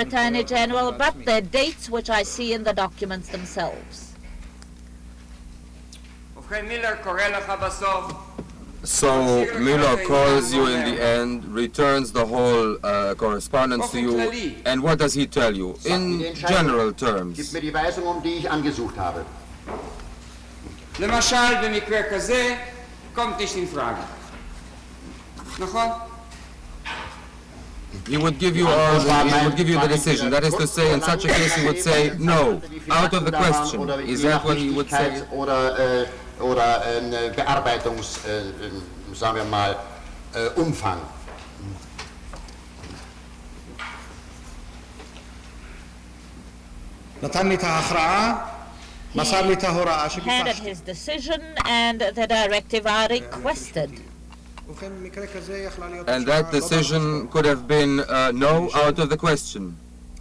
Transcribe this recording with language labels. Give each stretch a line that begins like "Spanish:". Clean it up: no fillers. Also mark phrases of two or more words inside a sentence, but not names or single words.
English: Attorney General, but the dates which I see in the documents themselves. So Müller calls you in the end, returns the whole correspondence to you, and what does he tell you in general terms?
German: Gib mir die Weisung, die ich angesucht habe.
Hebrew: למשל, במקרה כזה,
German: kommt nicht in Frage.
Hebrew: נכון?
English: He would give you the decision. That is to say, in such a case, he would say, no, out of the question. Is that what he would say?
German: Oder Bearbeitungs, sagen wir mal, Umfang.
English: He handed his decision and the directive I requested. And that decision could have been no, out of the question.